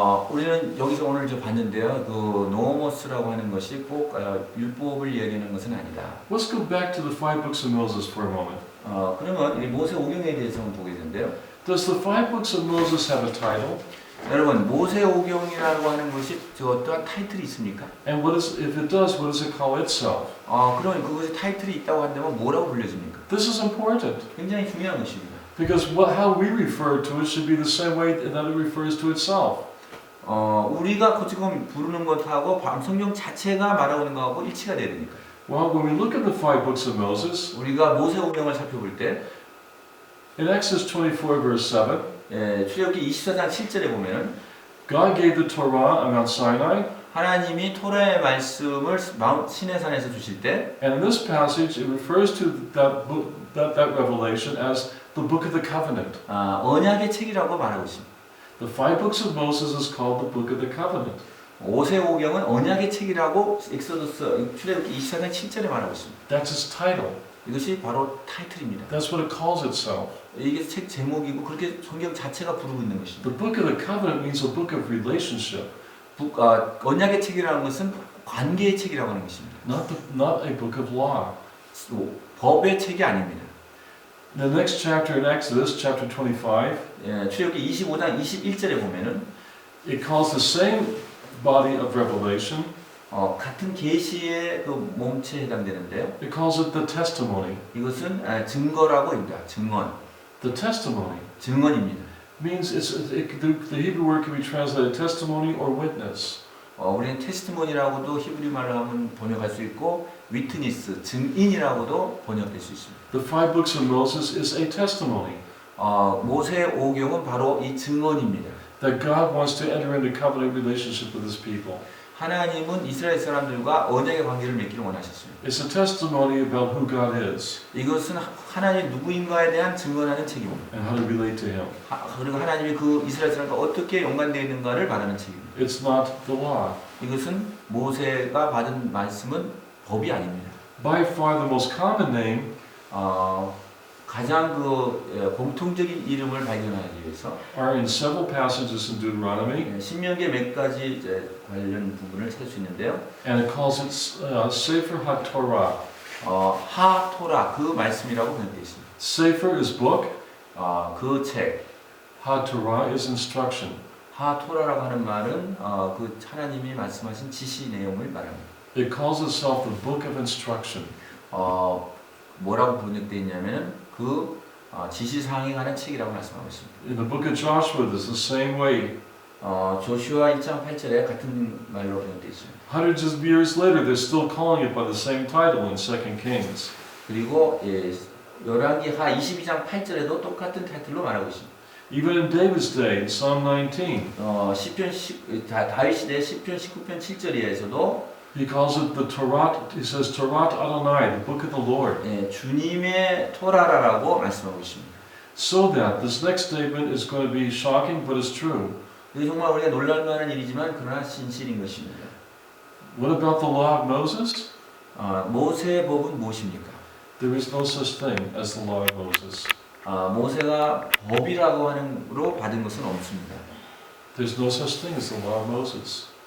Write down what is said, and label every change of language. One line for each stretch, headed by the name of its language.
Korean: 우리는 여기서 오늘 봤는데요. 그 노모스라고 하는 것이 꼭 율법을 이야기하는 것은 아니다.
English: Let's go back to the 5 books of Moses for a moment.
Korean: 그러면 이 모세 오경에 대해서 한번 보게 되는데요.
English: Does the five books of Moses have a title?
Korean: 여러분 모세 오경이라고 하는 것이 어떠한 타이틀이 있습니까?
English: And if it does, what does it call itself?
Korean: 그러면 그것이 타이틀이 있다고 한다면 뭐라고 불려집니까?
English: This is important
Korean: 굉장히 중요한 것입니다.
English: because how we refer to it should be the same way that it refers to itself.
Korean: 우리가 지금 부르는 것하고 성경 자체가 말하고 있는 것하고 일치가 돼야 되니까.
English: Well, when we look at the five books of Moses,
Korean: 우리가 모세 오경을 살펴볼 때
English: in Exodus 24 verse 7,
Korean: 출애굽기 24장 7절에 보면은
English: God gave the Torah on Mount Sinai,
Korean: 하나님이 토라의 말씀을 시내산에서 주실 때
English: and in this passage it refers to that book, that revelation as the book of the covenant.
Korean: 언약의 책이라고 말하고 있습니다.
English: The five books of Moses is called the book of the covenant.
Korean: 모세 오경은 언약의 책이라고 엑소더스 출애굽기 24장 7절에 말하고 있습니다.
English: That's its title.
Korean: 이것이 바로 타이틀입니다.
English: That's what it calls itself.
Korean: 이게 책 제목이고 그렇게 성경 자체가 부르고 있는 것입니다.
English: The book of the covenant means a book of relationship,
Korean: 언약의 책이라는 것은 관계의 책이라고 하는 것입니다.
English: not a book of law.
Korean: 법의 책이 아닙니다.
English: The next chapter in Exodus, chapter 25,
Korean: 출애굽기 25장 21절에 보면은
English: it calls the same body of revelation,
Korean: 같은 계시의 그 몸체에 해당되는데요.
English: it calls it the testimony.
Korean: 이것은 증거라고 합니다. 증언.
English: The testimony
Korean: 증언입니다.
English: means the Hebrew word can be translated testimony or witness.
Korean: 우리는 테스티모니라고도 히브리 말로 하면 번역할 수 있고 위트니스, 증인이라고도 번역될 수 있습니다.
English: The five books of Moses is a testimony
Korean: 모세 오경은 바로 이 증언입니다.
English: that God wants to enter into covenant relationship with His people.
Korean: 하나님은 이스라엘 사람들과 언약의 관계를 맺기를 원하셨습니다.
English: It's a testimony about who God is
Korean: 이것은 하나님 누구인가에 대한 증언하는 책입니다.
English: and how to relate to Him.
Korean: 그리고 하나님이 그 이스라엘 사람과 어떻게 연관되어 있는가를 말하는 책입니다.
English: It's not the law.
Korean: 이것은 모세가 받은 말씀은 법이 아닙니다.
English: By far the most common name
Korean: 가장 공통적인 이름을 발견하기 위해서
English: are in several passages in Deuteronomy,
Korean: 신명기의 몇 가지 이제 관련 부분을 찾을 수 있는데요.
English: and it calls it Sefer HaTorah.
Korean: 하토라 그 말씀이라고 번역되어 있습니다.
English: Sefer is book,
Korean: 그 책.
English: HaTorah is instruction.
Korean: 하토라라고 하는 말은 그 하나님이 말씀하신 지시 내용을 말합니다.
English: It calls itself the book of instruction.
Korean: 뭐라고 번역되어 있냐면은 그 지시사항에 관한 책이라고 말씀하고 있습니다.
English: In the book of Joshua, it's the same way.
Korean: 조슈아 1장 8절에 같은 말로 번역되어 있습니다.
English: Hundreds of years later, they're still calling it by the same title in 2 Kings.
Korean: 그리고 열왕기하 22장 8절에도 똑같은 타이틀로 말하고 있습니다.
English: Even in David's day, in Psalm 19,
Korean: 다윗 시대 시편 19편 7절에서도
English: he calls it the Torah. He says
Hebrew: Torah Adonai,
English: the book of the Lord.
Korean: 주님의 토라라고 말씀하고 있습니다.
English: So that this next statement is going to be shocking, but it's true.
Korean: 이게 정말 우리가 놀랄 만한 일이지만 그러나 진실인 것입니다.
English: What about the law of Moses?
Korean: 모세의 법은 무엇입니까?
English: There is no such thing as the law of Moses.
Korean: 모세가 법이라고 하는로 받은 것은 없습니다.
English: There's no such thing as the law of Moses.